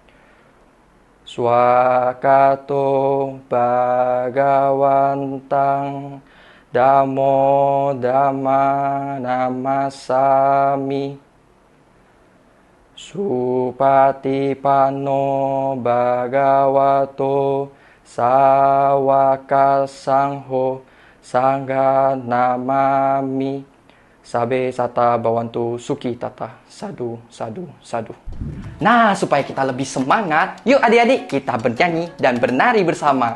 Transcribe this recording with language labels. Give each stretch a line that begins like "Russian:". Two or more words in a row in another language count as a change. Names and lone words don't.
Pali: Swakato Bhagawantang Dhammo Dhamma Namasami Supatipanno Bhagavato Sawaka Sangho Sangha Namami Sabe Sata Bawantu Suki Tata. Sadu, sadu, sadu.
Indonesian: Nah, supaya kita lebih semangat, yuk adik-adik kita bernyanyi dan bernari bersama.